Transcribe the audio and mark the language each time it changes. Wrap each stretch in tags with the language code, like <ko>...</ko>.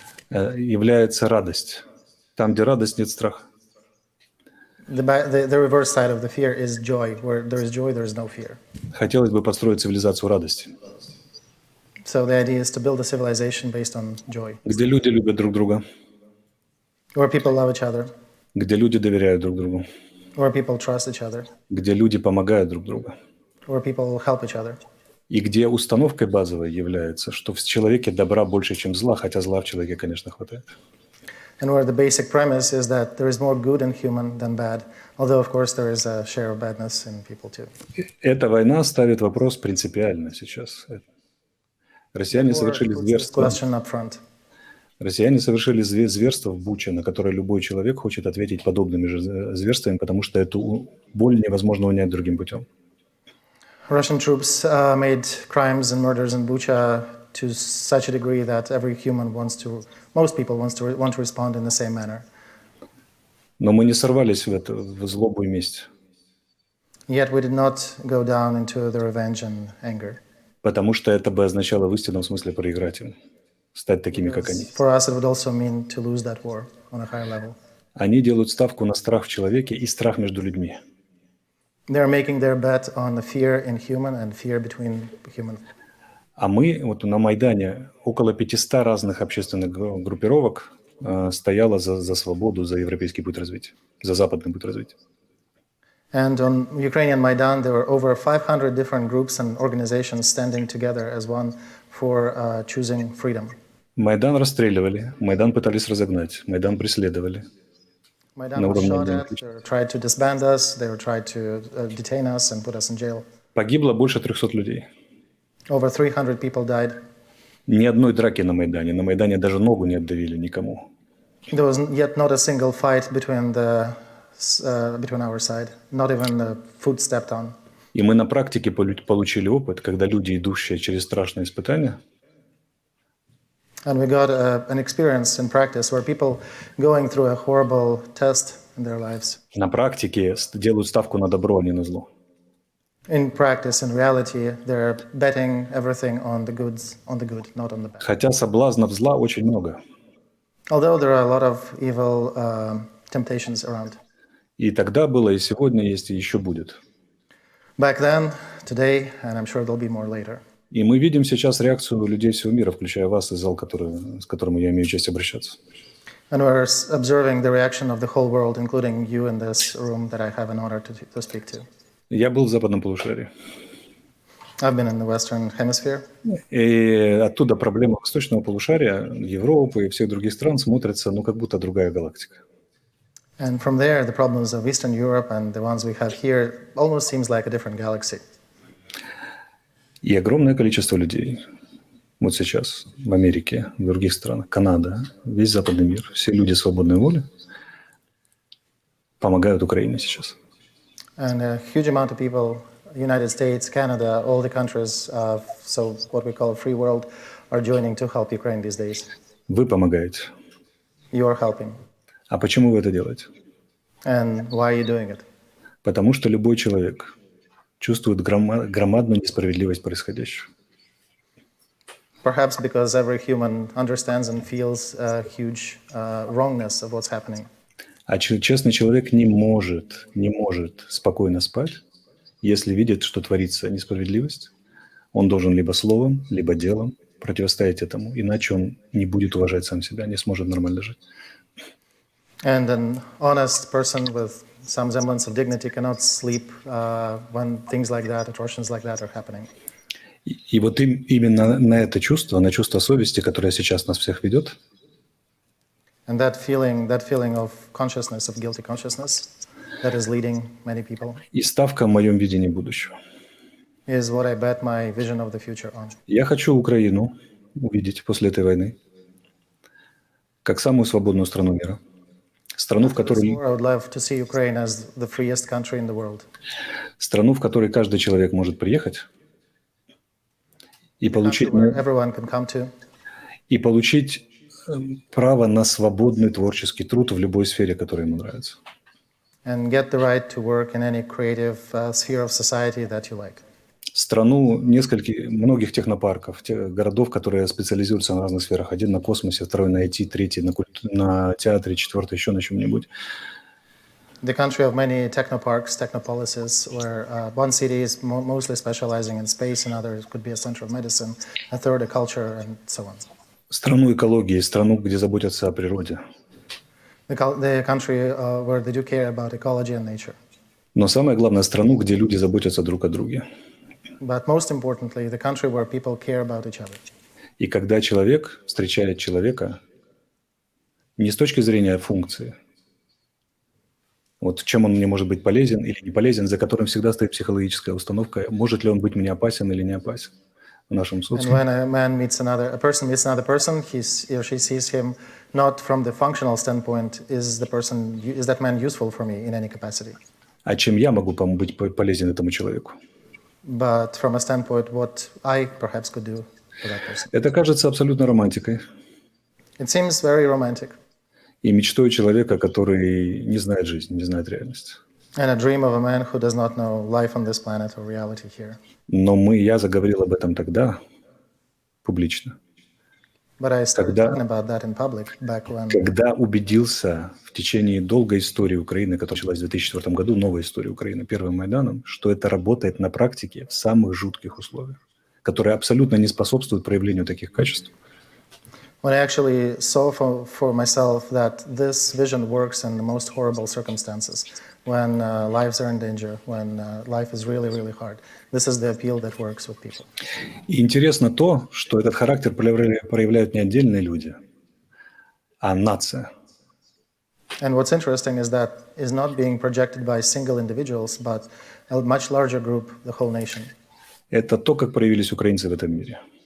<ru>Является радость. Там, где радость, нет страха.</ru> <en>The reverse side of the fear is joy. Where there is joy, there is no fear.</en> <ru>Хотелось бы построить цивилизацию радости,</ru> <en>So the idea is to build a civilization based on joy,</en> <ru>где люди любят друг друга,</ru> <en>where people love each other,</en> <ru>где люди доверяют друг другу,</ru> <en>where people trust each other,</en> <ru>где люди помогают друг другу,</ru> <en>where people help each other.</en> <ru>и где установкой базовой является, что в человеке добра больше, чем зла, хотя зла в человеке, конечно, хватает.</ru> <en>And where the basic premise is that there is more good in human than bad, although, of course, there is a share of badness in people too.</en> <ru>Эта война ставит вопрос принципиально сейчас. Россияне</ru> <en>War</en> <ru>совершили</ru> <en>puts this</en> <ru>зверство.</ru> <en>question up front.</en> <ru>Россияне совершили зверство в Буче, на которое любой человек хочет ответить подобными же зверствами, потому что эту боль невозможно унять другим путем.</ru> <en>Russian troops made crimes and murders in Bucha to such a degree that most people want to respond in the same manner.</en> <ru>Но мы не сорвались в злобу и месть,</ru> <en>Yet we did not go down into the revenge and anger.</en> <ru>потому что это бы означало в истинном смысле проиграть им, стать такими, как они.</ru> <en>For us, it would also mean to lose that war on a higher level.</en> <ru>Они делают ставку на страх в человеке и страх между людьми.</ru> <en>They're making their bet on the fear in human and fear between human.</en> <ru>А мы вот на Майдане около 500 разных общественных группировок стояло за свободу, за европейский путь развития, за западный путь развития.</ru> <en>And on Ukrainian Maidan, there were over 500 different groups and organizations standing together as one for choosing freedom.</en> <ru>Майдан расстреливали, Майдан пытались разогнать, Майдан преследовали.</ru> <en>Maidan was shot at, they tried to disband us, they tried to detain us and put us in jail.</en> <ru>Погибло больше 300 людей.</ru> <en>Over 300 people died.</en> <ru>Ни одной драки на Майдане. На Майдане даже ногу не отдавили никому.</ru> <en>There was yet not a single fight between our side, not even a foot stepped on.</en> <ru>И мы на практике получили опыт, когда люди, идущие через страшные испытания,</ru> <en>And we got an experience in practice where people going through a horrible test in their lives.</en> <ru>на практике делают ставку на добро, а не на зло.</ru> <en>In practice, in reality, they're betting everything on the good, not on the bad.</en> <ru>Хотя соблазнов зла очень много.</ru> <en>Although there are a lot of evil temptations around.</en> <ru>И тогда было, и сегодня есть, и еще будет.</ru> <en>Back then, today, and I'm sure there'll be more later.</en> <ru>И мы видим сейчас реакцию людей всего мира, включая вас и зал, с которым я имею честь обращаться.</ru> <en>And we're observing the reaction of the whole world, including you in this room that I have an honor to speak to.</en> <ru>Я был в западном полушарии.</ru> <en>I've been in the Western Hemisphere.</en> <ru>И оттуда проблема восточного полушария, Европы и всех других стран смотрятся, как будто другая галактика.</ru> <en>And from there, the problems of Eastern Europe and the ones we have here almost seems like a different galaxy.</en> <ru>И огромное количество людей, вот сейчас в Америке, в других странах, Канада, весь западный мир, все люди свободной воли помогают Украине сейчас.</ru> <en>And a huge amount of people, United States, Canada, all the countries, so what we call a free world, are joining to help Ukraine these days.</en> <ru>Вы помогаете.</ru> <en>You are helping.</en> <ru>А почему вы это делаете?</ru> <en>And why are you doing it?</en> <ru>Потому что любой человек чувствует громадную несправедливость происходящего.</ru> <en>Perhaps because every human understands and feels a huge wrongness of what's happening.</en> <ru>А честный человек не может спокойно спать, если видит, что творится несправедливость. Он должен либо словом, либо делом противостоять этому, иначе он не будет уважать сам себя, не сможет нормально жить.</ru> <en>And an honest person with some semblance of dignity cannot sleep when things like that, atrocities like that are happening.</en> <ru>И вот именно на это чувство, на чувство совести, которое сейчас нас всех ведет,</ru> <en>And that feeling of consciousness, of guilty consciousness, that is leading many people,</en> <ru>и ставка в моем видении будущего.</ru> <en>is what I bet my vision of the future on.</en> <ru>Я хочу Украину увидеть после этой войны как самую свободную страну мира. Страну, в которой</ru> <en>I would love to see Ukraine as the freest country in the world.</en> <ru>Страну, в которой каждый человек может приехать и получить,</ru> <en>Where everyone can come to.</en> <ru>и получить право на свободный творческий труд в любой сфере, которая ему нравится.</ru> <en>And get the right to work in any creative sphere of society that you like.</en> <ru>Страну многих технопарков, городов, которые специализируются на разных сферах. Один на космосе, второй на IT, третий на театре, четвертый еще на чем-нибудь.</ru> <en>The country of many technoparks, technopolises, where one city is mostly specializing in space, another could be a center of medicine, a third a culture, and so on.</en> <ru>Страну экологии, страну, где заботятся о природе.</ru> <en>The country where they do care about ecology and nature.</en> <ru>Но самое главное, страну, где люди заботятся друг о друге.</ru> <en>But most importantly, the country where people care about each other.</en> <ru>И когда человек встречает человека не с точки зрения функции, вот чем он мне может быть полезен или не полезен, за которым всегда стоит психологическая установка, может ли он быть мне опасен или не опасен в нашем</ru> <en>And</en> <ru>социуме.</ru> <en>when a person meets another person, he or she sees him not from the functional standpoint, is that man useful for me in any capacity?</en> <ru>А чем я могу быть полезен этому человеку?</ru> <en>But from a standpoint, what I perhaps could do for that person.</en> <ru>Это кажется абсолютно романтикой</ru> <en>It seems very romantic.</en> <ru>и мечтой человека, который не знает жизни, не знает реальности.</ru> <en>And a dream of a man who does not know life on this planet or reality here.</en> <ru>Но я заговорил об этом тогда, публично,</ru> <en>But I started</en> <ru>Когда-</ru> <en>talking about that in public back when</en> <ru>когда убедился в течение долгой истории Украины, которая началась в 2004 году, новая история Украины, первым Майданом, что это работает на практике в самых жутких условиях, которые абсолютно не способствуют проявлению таких качеств.</ru> <en>when I actually saw for myself that this vision works in the most horrible circumstances, when lives are in danger, when life is really, really hard. This is the appeal that works with people.</en> <ru>И интересно то, что этот характер проявляют не отдельные люди, а нация.</ru> <en>And what's interesting is that is not being projected by single individuals, but a much larger group, the whole nation.</en> <ru>Это то, как проявились украинцы в этом мире.</ru>